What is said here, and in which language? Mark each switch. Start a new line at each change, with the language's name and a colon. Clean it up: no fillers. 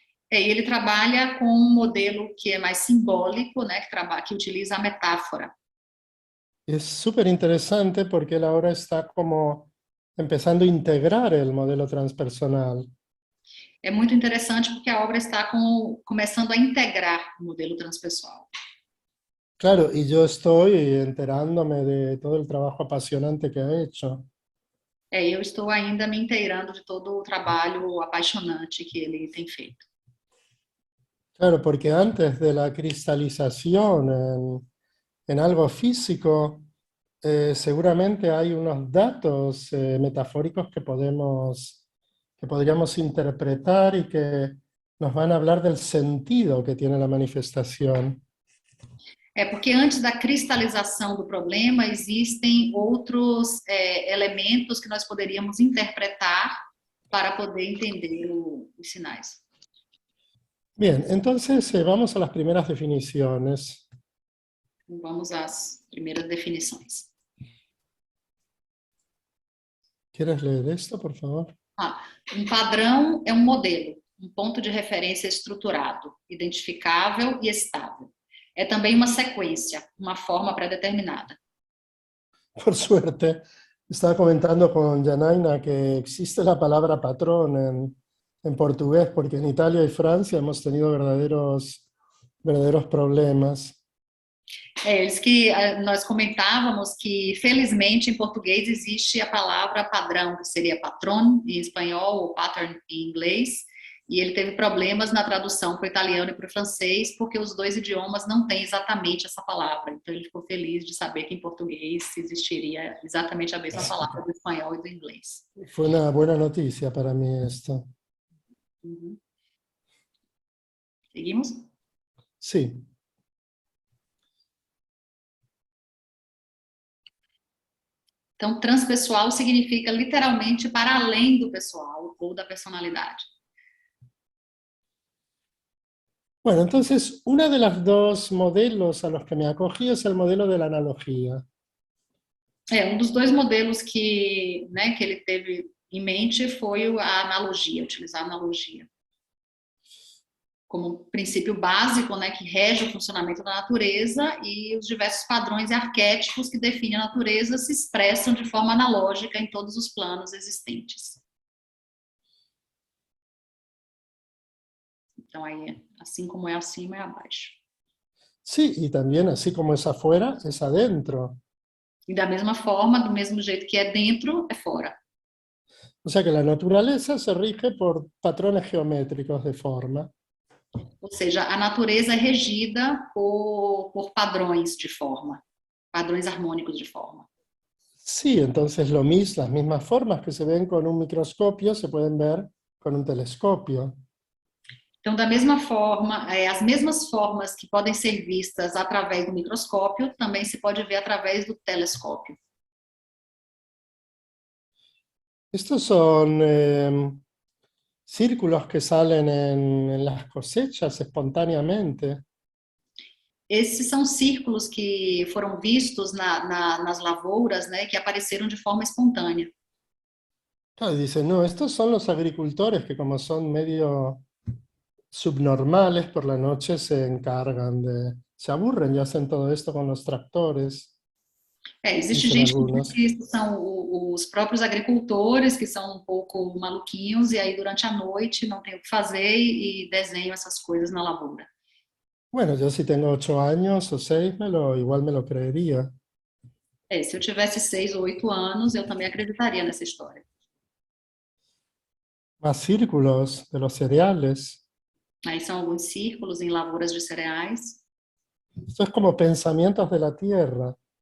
Portuguese: E ele trabalha com um modelo que é mais simbólico, né, que utiliza a metáfora.
Spanish: Es súper interesante porque él ahora está como empezando a integrar el modelo transpersonal.
Portuguese: É muito interessante porque a obra está começando a integrar o modelo transpessoal.
Spanish: Claro, y yo estoy enterándome de todo el trabajo apasionante que ha hecho.
Portuguese: Eu estou ainda me inteirando de todo o trabalho apaixonante que ele tem feito.
Spanish: Claro, porque antes de la cristalización en algo físico, seguramente hay unos datos metafóricos que podríamos interpretar y que nos van a hablar del sentido que tiene la manifestación.
Portuguese: Porque antes da cristalização do problema, existem outros elementos que nós poderíamos interpretar para poder entender os sinais.
Spanish: Bien, entonces vamos a las primeras definiciones.
Portuguese: Vamos às primeiras definições.
Spanish: ¿Quieres leer esto, por favor?
Portuguese: Um padrão é um modelo, um ponto de referência estruturado, identificável e estável. É também uma sequência, uma forma pré-determinada.
Spanish: Por suerte, estaba comentando con Janaina que existe la palabra patrón en portugués, porque en Italia y Francia hemos tenido verdaderos problemas.
Portuguese: Eles que nós comentávamos que, felizmente, em português existe a palavra padrão, que seria patron em espanhol ou pattern em inglês, e ele teve problemas na tradução para o italiano e para o francês, porque os dois idiomas não têm exatamente essa palavra. Então, ele ficou feliz de saber que em português existiria exatamente a mesma palavra do espanhol e do inglês.
Spanish: Fue una buena noticia para mí esto.
Portuguese: Uhum. Seguimos?
Spanish: Sí.
Portuguese: Então, transpessoal significa literalmente para além do pessoal ou da personalidade.
Spanish: Bueno, entonces, uno de los dos modelos a los que me acogí es el modelo de la analogía.
Portuguese: Dos dois modelos que ele teve em mente foi a analogia, utilizar a analogia como um princípio básico, que rege o funcionamento da natureza, e os diversos padrões e arquétipos que definem a natureza se expressam de forma analógica em todos os planos existentes. Então, aí, assim como é acima, é abaixo.
Spanish: Sí, y también así como es afuera, es adentro.
Portuguese: E da mesma forma, do mesmo jeito que é dentro, é fora.
Spanish: O sea que la naturaleza se rige por patrones geométricos de forma.
Portuguese: Ou seja, a natureza é regida por padrões de forma, padrões harmônicos de forma.
Spanish: Sí, entonces las mismas formas que se ven con un microscopio se pueden ver con un telescopio.
Portuguese: Então, da mesma forma, as mesmas formas que podem ser vistas através do microscópio, também se pode ver através do telescópio.
Spanish: Estos son círculos que salen en las cosechas espontáneamente.
Portuguese: Esses são círculos que foram vistos nas lavouras, que apareceram de forma espontânea.
Spanish: Claro, dicen, no, estos son los agricultores que como son medio subnormales por la noche se aburren y hacen todo esto con los tractores.
Portuguese: Existe
Spanish: Dicen
Portuguese: gente
Spanish: algunos.
Portuguese: que são os próprios agricultores, que são um pouco maluquinhos, e aí durante a noite não tem o que fazer e desenham essas coisas na lavoura.
Spanish: Bueno, yo si tengo 8 años o 6, igual me lo creería.
Portuguese: Se eu tivesse 6 ou 8 anos, eu também acreditaria nessa história.
Spanish: Más círculos de los cereales.
Portuguese: Aí são alguns círculos em lavouras de cereais.
Spanish: Esto es como pensamientos de la tierra.